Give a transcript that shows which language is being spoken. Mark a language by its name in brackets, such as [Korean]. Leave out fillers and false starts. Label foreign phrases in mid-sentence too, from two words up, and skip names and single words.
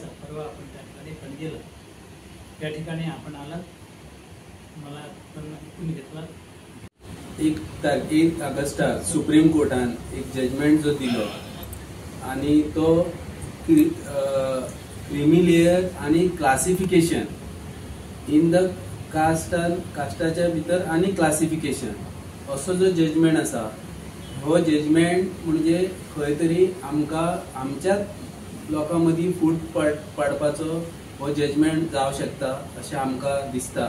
[Marathi] परवा आपण त्या ठिकाणी पणजीला त्या ठिकाणी आपण आलात, मला ऐकून घेतला. [Konkani] 1 ऑगस्टाक सुप्रीम कोर्टान एक जजमेंट जो दिलो आणि तो [English] creamy layer [Konkani] आणि [English] classification in the [Konkani] कास्टाच्या भितर आणि क्लासिफिकेशन असो जो जजमेंट आसा, हो जजमेंट म्हणजे खंय तरी आमकां आमच्याच लोकां मदीं फूट पाडपाचो हो जजमेंट जावं शकता अशें आमकां दिसता.